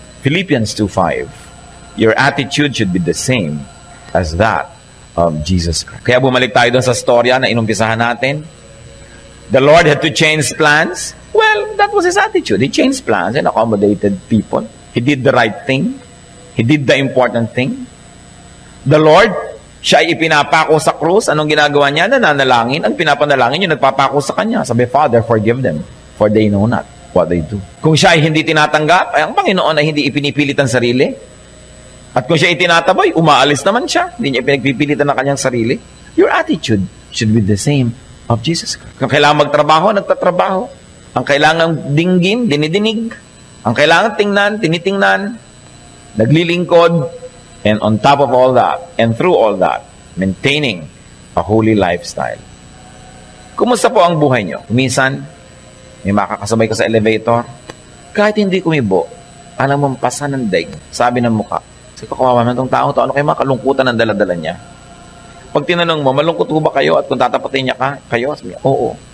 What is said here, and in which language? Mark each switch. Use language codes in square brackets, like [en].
[en] Philippians 2:5. Your attitude should be the same as that of Jesus Christ. [tl] Kaya bumalik tayo dun sa storya na inumpisahan natin. [en] The Lord had to change plans. Well, that was his attitude. He changed plans and accommodated people. He did the right thing. He did the important thing. [tl] The Lord, siya ay ipinapako sa krus. Anong ginagawa niya? Nananalangin. Ang pinapanalangin yung nagpapako sa kanya. [en] Sabi, Father, forgive them, for they know not what they do. [tl] Kung siya ay hindi tinatanggap, ay ang Panginoon ay hindi ipinipilit ang sarili. At kung siya ay tinataboy, umaalis naman siya. Hindi niya pinagpipilitan ng kanyang sarili. [en] Your attitude should be the same of Jesus Christ. [tl] Kung kailangan magtrabaho, nagtatrabaho. Ang kailangan dinggin, dinidinig. Ang kailangan tingnan, tinitingnan. Naglilingkod. [en] And on top of all that, and through all that, maintaining a holy lifestyle. [tl] Kumusta po ang buhay nyo? Minsan, may makakasabay ka sa elevator. Kahit hindi kumibo, alam mong pasa ng daig. Sabi ng mukha, kasi kawawa man itong tao to, ano kayo makalungkutan ng daladala niya? Pag tinanong mo, malungkot ba kayo at kung tatapatin niya kayo, sabi niya, oo.